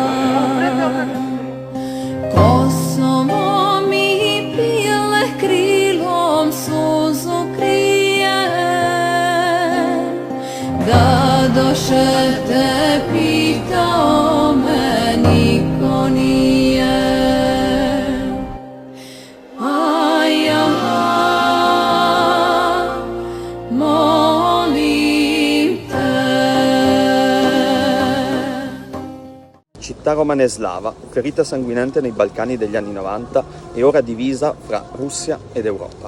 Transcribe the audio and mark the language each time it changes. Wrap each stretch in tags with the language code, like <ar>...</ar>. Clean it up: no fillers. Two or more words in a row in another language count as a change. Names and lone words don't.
<sr>Kosovo mi pile krilom suzu krije, da doše te pitao me niko nije. A ja molim te.</sr> <it>Città romana e slava, ferita sanguinante nei Balcani degli anni 90 e ora divisa fra Russia ed Europa.</it>